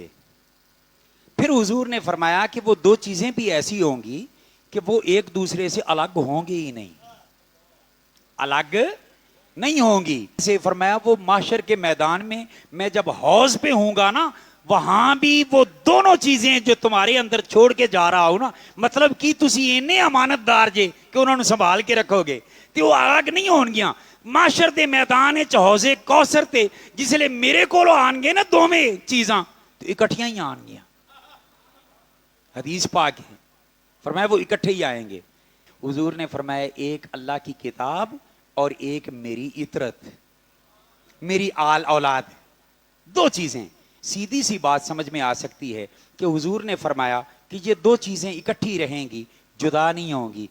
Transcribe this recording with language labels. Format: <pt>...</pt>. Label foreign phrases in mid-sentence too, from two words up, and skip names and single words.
<ur>پھر حضور نے فرمایا کہ وہ 2 چیزیں بھی ایسی ہوں گی کہ وہ ایک دوسرے سے الگ ہوں گی ہی نہیں, الگ نہیں ہوں گی. سے فرمایا وہ محشر کے میدان میں جب حوض پہ ہوں گا نا, وہاں بھی وہ دونوں چیزیں جو تمہارے اندر چھوڑ کے جا رہا ہوں نا, مطلب کہ</ur> <pa>تسی اینے امانت دار جے کہ انہوں نے سنبھال کے رکھو گے, تو وہ الگ نہیں ہون گیاں. معاشر دے میدان حوض کوثر تے جس لئے میرے کولو آن گے نا دوویں چیزاں تو اکٹھیاں ہی آن گیاں.</pa> <ur>حدیث پاک ہے, فرمایا وہ اکٹھے ہی آئیں گے. حضور نے فرمایا ایک اللہ کی کتاب اور ایک میری اطرت, میری آل اولاد. 2 چیزیں. سیدھی سی بات سمجھ میں آ سکتی ہے کہ حضور نے فرمایا کہ یہ 2 چیزیں اکٹھی رہیں گی, جدا نہیں ہوں گی.</ur>